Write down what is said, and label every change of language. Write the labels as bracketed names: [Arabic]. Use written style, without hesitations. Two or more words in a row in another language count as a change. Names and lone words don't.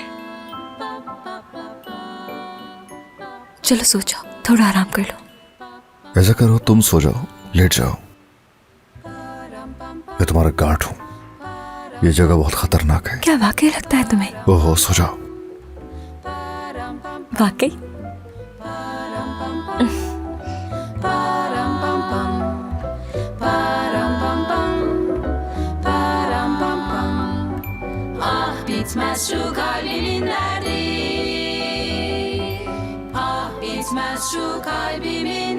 [Hindi] चलो सो जाओ, थोड़ा आराम कर लो। ऐसा करो, तुम सो जाओ, लेट जाओ। मैं तुम्हारा गार्ड हूँ, ये जगह बहुत खतरनाक है। क्या वाकई लगता है तुम्हें? ओहो, सो जाओ। वाकई? [Turkish] Bitmez şu kalbimin derdi. Ah bitmez şu kalbimin